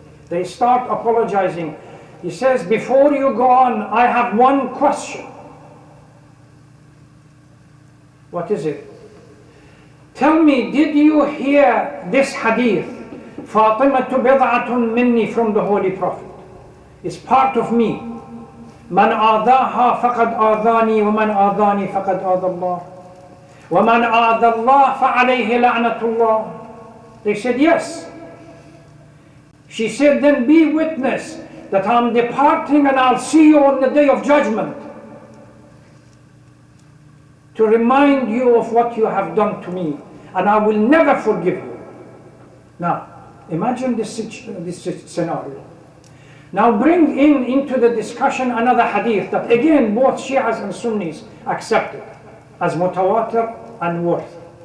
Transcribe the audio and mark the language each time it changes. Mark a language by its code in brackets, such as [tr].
[en] They start apologizing. He says, before you go on, I have one question. What is it? Tell me, did you hear this hadith? [ar] فاطمة بضعة مني [en] from the Holy Prophet. It's part of me. [ar] من آذاها فقد آذاني ومن آذاني فقد آذى الله ومن آذى الله فعليه لعنة الله. [en] They said yes. She said, then be witness that I'm departing and I'll see you on the day of judgment to remind you of what you have done to me, and I will never forgive you. Now, imagine this scenario. Now bring into the discussion another hadith that again both Shias and Sunnis accepted as mutawatir and worth.